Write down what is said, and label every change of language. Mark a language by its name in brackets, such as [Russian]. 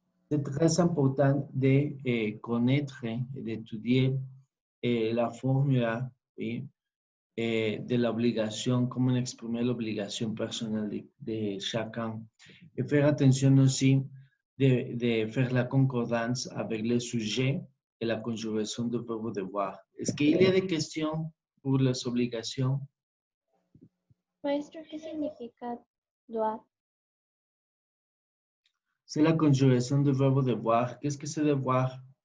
[French] C'est très important de connaître et d'étudier la formule, oui, de l'obligation, comment exprimer l'obligation personnelle de chacun. Et faire attention aussi de faire la concordance avec le sujet et la conjugación du verbe devoir. Est-ce qu'il y a des questions pour les obligations? [Spanish] Maestro, ¿qué significa doit? [French] C'est la conjugación du verbe devoir. Qu'est-ce que c'est devoir?